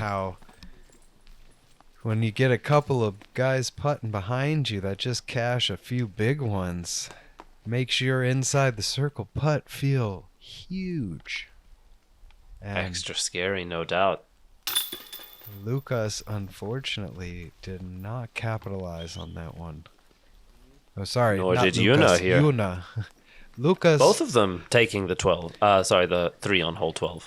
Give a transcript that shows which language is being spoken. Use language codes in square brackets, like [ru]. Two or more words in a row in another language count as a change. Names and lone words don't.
[en] how when you get a couple of guys putting behind you that just cash a few big ones, makes your inside the circle putt feel huge. And Extra scary, no doubt. Luukas, unfortunately, did not capitalize on that one. Oh, sorry. Nor not did Luukas, Joona here. Joona. Luukas. Both of them taking the 12. The 3 on hole 12.